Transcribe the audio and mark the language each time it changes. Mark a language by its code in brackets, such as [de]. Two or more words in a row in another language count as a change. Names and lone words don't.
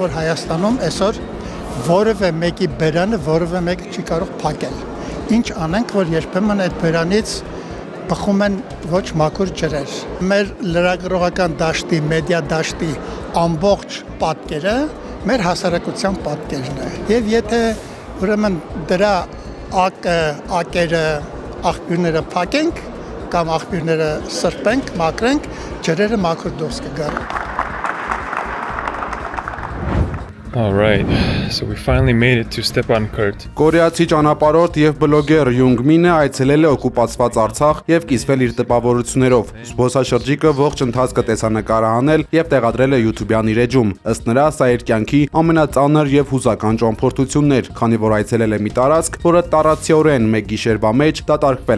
[hy] որ Հայաստանում այսօր որևէ մեկի բերանը որևէ մեկը չի կարող փակել։ Ինչ անենք, որ երբեմն այդ բերանից բխում են ոչ մաքուր ջրեր։ Մեր լրագրողական դաշտի, մեդիա դաշտի ամբողջ պատկերը մեր հասարակության պատկերն է։ Եվ եթե ուրեմն դրա ակերը, աղբյուրները փակենք կամ աղբյուրները սրբենք, մաքրենք, ջրերը մաքուր դուրս կգան։ [en] All right, so we finally made it to Stepankert. [hy] Կորեացի ճանապարհորդ եւ բլոգեր Յունգ Մինը այցելել է օկուպացված Արցախ եւ կիսվել իր տպավորություններով։ Զբոսաշրջիկը ողջ ընթացքը տեսանկարահանել եւ տեղադրել է YouTube-յան իր էջում։ Ըստ նրա, սա իր կյանքի ամենածանր եւ հուզական ճամփորդությունն էր, քանի որ այցելել է մի տարածք, որը տարածիորեն մեկ գիշերվա մեջ դատարկվել